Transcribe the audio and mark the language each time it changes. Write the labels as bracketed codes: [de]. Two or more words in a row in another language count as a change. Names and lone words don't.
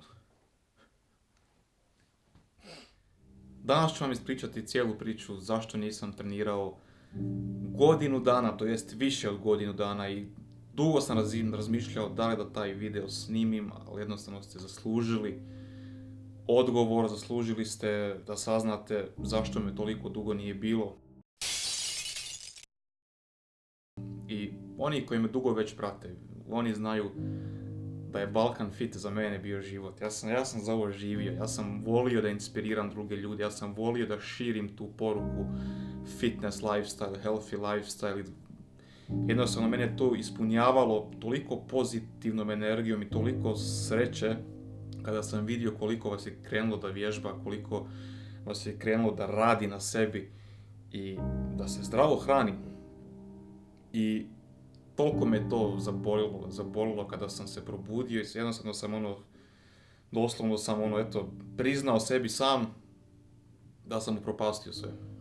[bs] Danas ću vam ispričati cijelu priču zašto nisam trenirao godinu dana, to jest više od godinu dana i dugo sam razmišljao da li da taj video snimim, ali jednostavno ste zaslužili odgovor, zaslužili ste da saznate zašto me toliko dugo nije bilo. I oni koji me dugo već prate, oni znaju da je Balkan Fit za mene bio život. Ja sam za ovo živio, ja sam volio da inspiriram druge ljude, ja sam volio da širim tu poruku [en] fitness lifestyle, healthy lifestyle. [bs] Jednostavno mene je to ispunjavalo toliko pozitivnom energijom i toliko sreće kada sam vidio koliko vas je krenulo da vježba, koliko vas je krenulo da radi na sebi i da se zdravo hrani. I toliko me to zabolilo kada sam se probudio i jednostavno sam doslovno sam priznao sebi sam da sam upropastio sve.